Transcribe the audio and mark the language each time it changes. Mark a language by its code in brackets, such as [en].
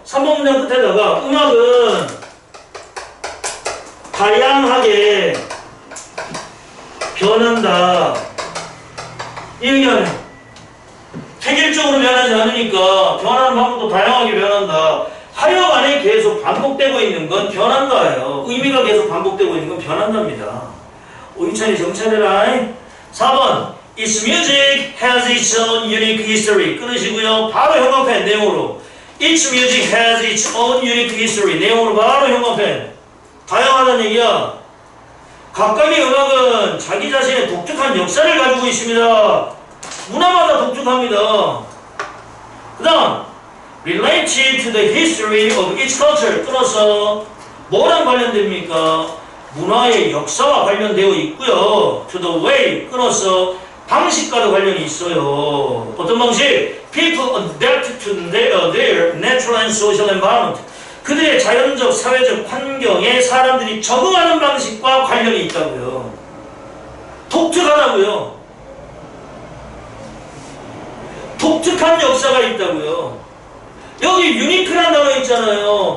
[ko] 3번 문장 끝에다가 음악은 다양하게 변한다. 이 얘기하네. 획일적으로 변하지 않으니까 변하는 방법도 다양하게 변한다. 하여간에 계속 반복되고 있는 건 변한다예요. 의미가 계속 반복되고 있는 건 변한답니다. 오인찬이 정찰해라. [en] 4번 Its music has its own unique history. [ko] 끊으시고요. 바로 형광펜 내용으로 [en] Each music has its own unique history. [ko] 내용으로 바로 형 앞에 다양하다는 얘기야. 각각의 음악은 자기 자신의 독특한 역사를 가지고 있습니다. 문화마다 독특합니다. 그 다음 [en] related to the history of each culture. [ko] 끊어서 뭐랑 관련됩니까? 문화의 역사와 관련되어 있고요. [en] to the way. [ko] 끊어서 방식과도 관련이 있어요. 어떤 방식? [en] People adapt to their natural and social environment. [ko] 그들의 자연적, 사회적 환경에 사람들이 적응하는 방식과 관련이 있다고요. 독특하다고요. 독특한 역사가 있다고요. 여기 유니크란 단어 있잖아요.